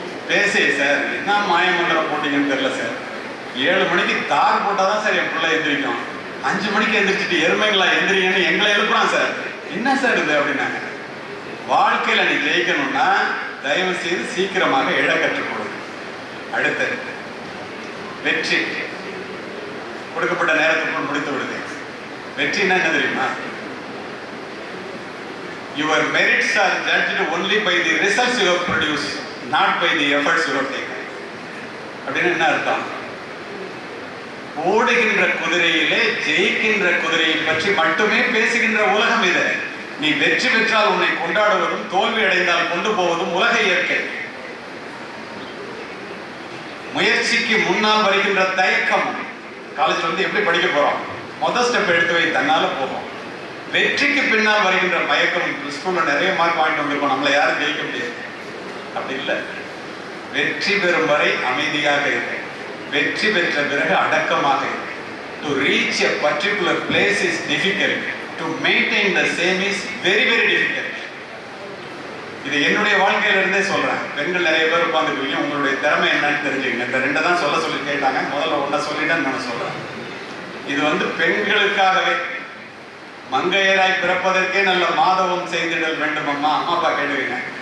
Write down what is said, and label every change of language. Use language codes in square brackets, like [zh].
[ta] பேசி சார் என்ன மாயமந்திரம் போட்டீங்கன்னு தெரியல சார், 7 மணிக்கு தார் போட்டால் தான் சார் என் பிள்ளை எந்திரிக்கும், 5 மணிக்கு எந்திரிச்சிட்டு எருமைங்களா எந்திரிங்கன்னு எங்களை எழுப்புறான் சார், என்ன சார் இது அப்படின்னாங்க. வாழ்க்கையில் நீ ஜெயிக்கணும்னா தயவு செய்து சீக்கிரமாக எழ கற்றுக்கொடு. அடுத்து வெற்றி கொடுக்கப்பட்ட நேரத்துக்குள் முடித்து விடுது. வெற்றின்னா என்ன தெரியுமா? [en] Your merits are judged only by the results you have produced, not by the efforts you have taken. [ta] அப்படின்னு என்ன அர்த்தம்? ஓடுகின்ற குதிரையிலே ஜெயிக்கின்ற குதிரையை பற்றி மட்டுமே பேசுகின்ற உலகம் இது. நீ வெற்றி பெற்றால் உன்னை கொண்டாடுவதும் தோல்வி அடைந்தால் கொண்டு போவதும் உலக இயற்கை. முயற்சிக்கு முன்னால் வருகின்ற தயக்கம். காலேஜ்ல வந்து எப்படி படிக்க போறோம்? முதல் ஸ்டெப் எடுத்து வை, தன்னால போகும். வெற்றிக்கு பின்னால் வருகின்ற மயக்கம். ஸ்கூல்ல நிறைய மார்க் வாங்கிட்டு வந்திருக்கோம், நம்மளை யாரும் ஜெயிக்க முடியாது. அப்படி இல்லை. வெற்றி பெறும் வரை அமைதியாக இருக்கு, வெற்றி பெற்ற பிறகு அடக்கமாக இருக்கு. [en] To reach a particular place is difficult, to maintain the same is very very difficult. [ta] இது என்னுடைய வாழ்க்கையில இருந்தே சொல்றேன். பெண்கள் நிறைய பேர் உட்காந்துருக்கீங்க, உங்களுடைய திறமை என்னன்னு தெரிஞ்சுக்கங்க. இந்த 2 தான் சொல்ல சொல்லி கேட்டாங்க, முதல்ல 1 சொல்லிட்டேன்னு நான் சொல்றேன். இது வந்து பெண்களுக்காகவே. மங்கையராய் பிறப்பதற்கே நல்ல மாதவம் செய்திடல் வேண்டும் அம்மா, அம்மா அப்பா கேட்டுக்கங்க.